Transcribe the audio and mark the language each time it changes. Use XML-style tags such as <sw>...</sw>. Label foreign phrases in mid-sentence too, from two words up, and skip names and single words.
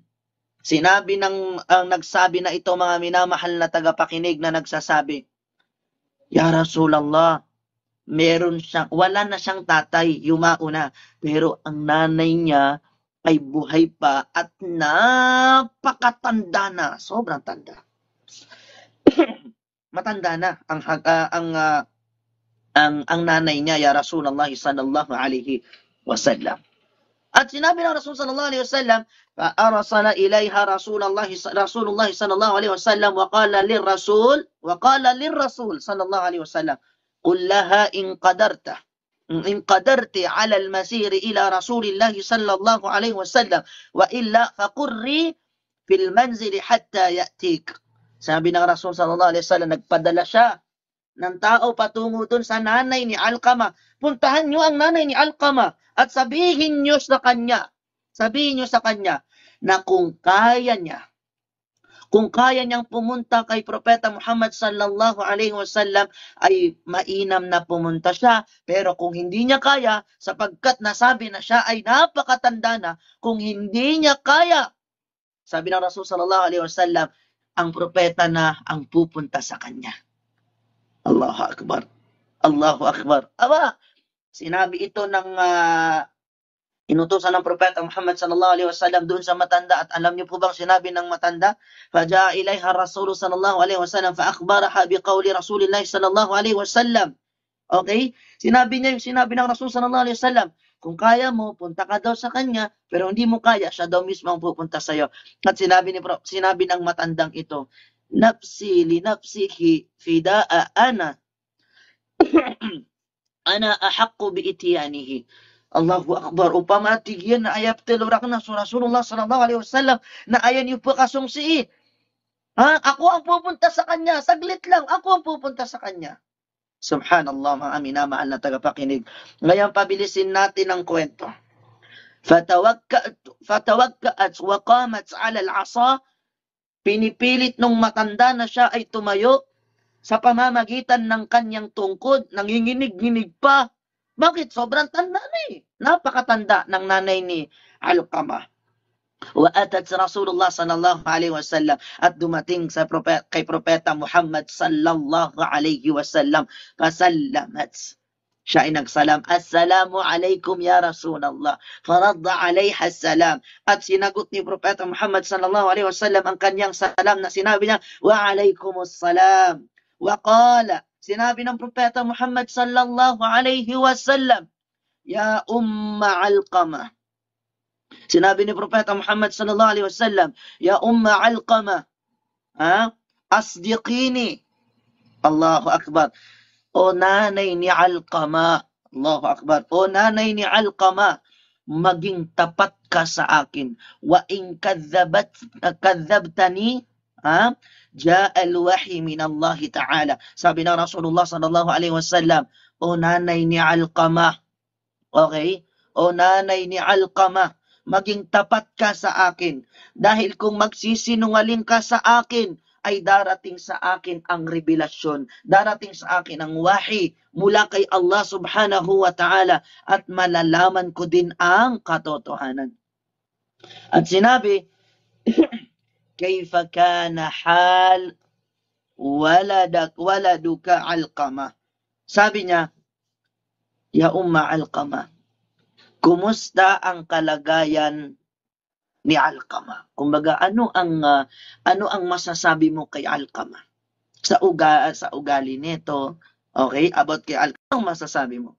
<tl>Sinabi ang nagsabi na ito, mga minamahal na tagapakinig na nagsasabi,</tl> <ar>يا رسول الله,</ar> <tl>wala na siyang tatay, yumauna, pero ang nanay niya ay buhay pa at napakatanda na, sobrang tanda. Matanda na ang nanay niya,</tl> <ar>يا رسول الله صلى الله عليه وسلم.</ar> <tl>At sinabi ng Rasul</tl> <ar>صلى الله عليه وسلم, فأرسل إليها رسول الله صلى الله عليه وسلم وقال للرسول صلى الله عليه وسلم قل لها إن قدرت على المسير إلى رسول الله صلى الله عليه وسلم وإلا فقري في المنزل حتى يأتيك.</ar> <tl>Sabi ng Rasul</tl> <ar>صلى الله عليه وسلم,</ar> <tl>nagpadala siya ng tao patungo dun sa nanay ni Alqama. Puntahan niyo ang nanay ni Alqama at sabihin niyo sa kanya na kung kaya niyang pumunta kay Propeta Muhammad</tl> <ar>صلى الله عليه وسلم</ar> <tl>ay mainam na pumunta siya. Pero kung hindi niya kaya, sapagkat nasabi na siya ay napakatanda na, kung hindi niya kaya, sabi ng Rasul</tl> <ar>صلى الله عليه وسلم,</ar> <tl>ang propeta na ang pupunta sa kanya.</tl> <ar>الله أكبر. الله أكبر.</ar> <tl>Aba, sinabi ito ng inutusan ng Propeta Muhammad</tl> <ar>صلى الله عليه وسلم</ar> <tl>doon sa matanda. At alam niyo po bang sinabi ng matanda?</tl> <ar>فجاء إليها رسول صلى الله عليه وسلم فأخبرها بقول رسول الله صلى الله عليه وسلم.</ar> <tl>Okay? Sinabi niya yung sinabi ng Rasul</tl> <ar>صلى الله عليه وسلم.</ar> <tl>Kung kaya mo, punta ka daw sa kanya, pero hindi mo kaya, siya daw mismo ang pupunta sa iyo. At sinabi ng matandang ito,</tl> <ar>نفسي لنفسه فداء أنا أنا أحق بإتيانه. الله أكبر. Upama tigyan na ayap telurak na sa رسول الله صلى الله عليه وسلم na ayan yung pakasungsi.</ar> <tl>Ha? Ako ang pupunta sa kanya. Saglit lang. Ako ang pupunta sa kanya. Subhanallah, mga minamahal na tagapakinig. Ngayon, pabilisin natin ang kwento.</tl> <ar>فتوكأت وقامت على العصا.</ar> <tl>Pinipilit nung matanda na siya ay tumayo sa pamamagitan ng kanyang tungkod. Nanginginig-nginig pa. Bakit? Sobrang tanda na eh. Napakatanda ng nanay ni Alqamah.</tl> <ar>وأتت رسول الله صلى الله عليه وسلم</ar> <tl>at dumating kay Propeta Muhammad</tl> <ar>صلى الله عليه وسلم. فسلمت.</ar> <tl>Siya ay nagsalam,</tl> <ar>السلام عليكم يا رسول الله. فرد عليها السلام.</ar> <tl>At sinagot ni Propeta Muhammad</tl> <ar>صلى الله عليه وسلم</ar> <tl>ang kanyang salam na sinabi niya,</tl> <ar>وعليكم السلام. وقال,</ar> <tl>sinabi ng Propeta Muhammad</tl> <ar>صلى الله عليه وسلم، يا أم علقمة.</ar> <tl>Sinabi ni Propeta Muhammad</tl> <ar>صلى الله عليه وسلم، يا أم علقمة، اصدقيني. الله أكبر.</ar> <tl>O nanay ni Alqamah.</tl> <ar>الله أكبر.</ar> <tl>O nanay ni Alqamah, maging tapat ka sa akin.</tl> <ar>وإن كذبتني، جاء الوحي من الله تعالى.</ar> <tl>Sabi ng</tl> <ar>رسول الله صلى الله عليه وسلم,</ar> <tl>o nanay ni Alqamah, okay? O nanay ni Alqamah, maging tapat ka sa akin. Dahil kung magsisinungaling ka sa akin, ay darating sa akin ang revelasyon. Darating sa akin ang wahy mula kay Allah</tl> <ar>سبحانه وتعالى</ar> <tl>at malalaman ko din ang katotohanan. At sinabi,</tl> <ar>كيف كان حال ولدك علقمة.</ar> <tl>Sabi niya,</tl> <ar>يا أم علقمة,</ar> <tl>kumusta ang kalagayan ni Alqamah? Kumbaga, ano ang masasabi mo kay Alqamah? Sa ugali nito, okay, about kay Alqamah, ano masasabi mo?</tl>